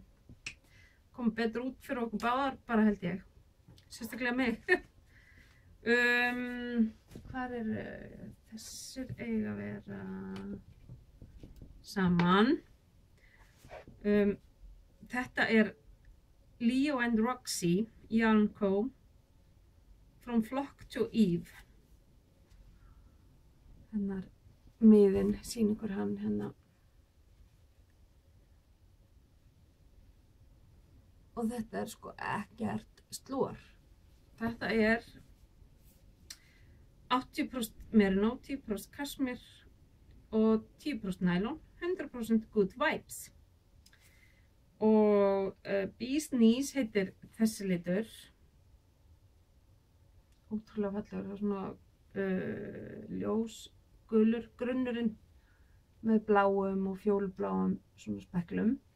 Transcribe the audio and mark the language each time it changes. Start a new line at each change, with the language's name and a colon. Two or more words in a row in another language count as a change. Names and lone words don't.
Icelandic: Kom betur út fyrir okkur báðar bara held ég. Sérstaklega mig. Hvar þessir eiga að vera saman. Þetta er Leo and Roxy Yarn Co. From Flock to Eve. Hennar miðinn, sýn ykkur hann hérna. Og þetta er sko ekkert slor. þetta er 80% merino, 10% kasmir og 10% nylon, 100%
English: good vibes.
Icelandic: Og Bee's Knees heitir þessi litur. Ótrúlega fallegur, það er svona ljósgulur grunnurinn með bláum og fjólubláum svona speklum.